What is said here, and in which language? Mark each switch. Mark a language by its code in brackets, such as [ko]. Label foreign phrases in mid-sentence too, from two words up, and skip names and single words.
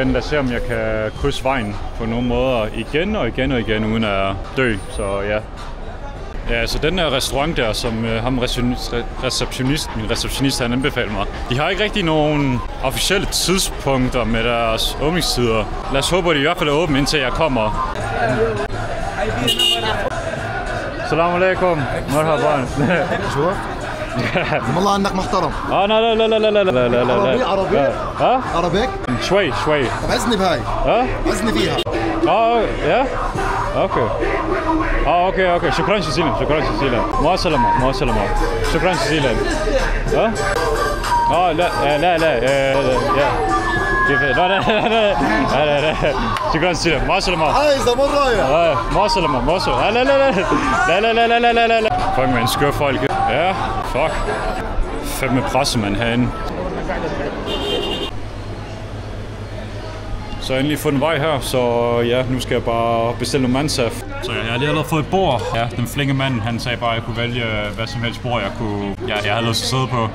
[da] Lad os se, om jeg kan krydse vejen på nogle måder igen og igen, uden at dø. Så ja. Ja, så den her restaurant der, som min receptionist han anbefaler mig. De har ikke rigtig nogen officielle tidspunkter med deres åbningstider. Lad os håbe, at de i hvert fald er åbne, indtil jeg kommer. [ar] سلام عليكم. مرحبا. والله انك محترم. لا. عربي ها؟ عربيك؟ شوي. طب عزني بهاي. ها؟ عزني فيها. يا؟ اوكي. شكرا جزيلا. مع السلامة. شكرا جزيلا. ها؟ لا. يا. كيف؟ لا. شكرا جزيلا. مع السلامة. عايزة مرة يا. مع السلامة. لا. [en] Fuck, man, [da] skør folk. Ja, fuck. Fandme pressemand herinde. Så jeg har endelig fundet vej her, så ja, nu skal jeg bare bestille nogle mansaf. Så jeg har lige allerede fået et bord. Ja, den flinke mand, han sagde bare, at jeg kunne vælge hvad som helst bord, jeg havde lyst til at sidde på.